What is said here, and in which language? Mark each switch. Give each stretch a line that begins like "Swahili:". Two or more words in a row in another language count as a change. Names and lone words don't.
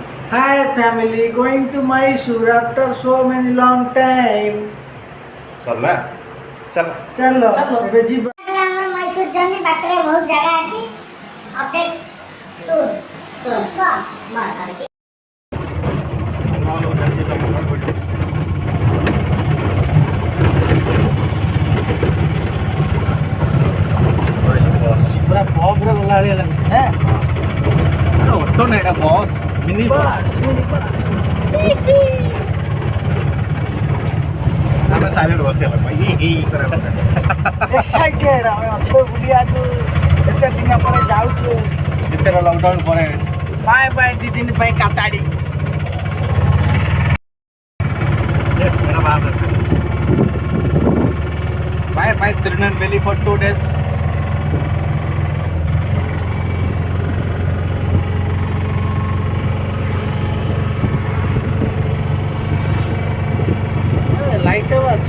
English: Hi family, going to Mysore after so many long time.
Hindi: सरला चल
Odia: चलो ଏବେ ଯିବା। ଆମର ମୈସೂର ଜର୍ଣ୍ଣି ବାଟରେ ବହୁତ ଜାଗା ଅଛି ଅପଡେଟ୍ ଶୁଣ ଶୁଣ ପୁରା ପବରେ ଗଲା ଭଳିଆ ଲାଗୁଛି ନା ଅଟୋ ନା ଏଟା ବସ୍
English: mini bus
Odia: ଆମେ ସାଇଲେଣ୍ଟ ବସିଗଲା ଏକ୍ସାଇଟେଡ୍ ଆମେ ଅଛୁ ବୁଲିବାକୁ ଏତେ ଦିନ ପରେ ଯାଉଛୁ ଭିତରେ ଲକଡାଉନ ପରେ
English: bye bye
Odia: 2 ଦିନ ପାଇଁ କାତାଡି
English: bye bye Tirunelveli for 2 days
Odia: ଲାଇଟ୍ ଅଛି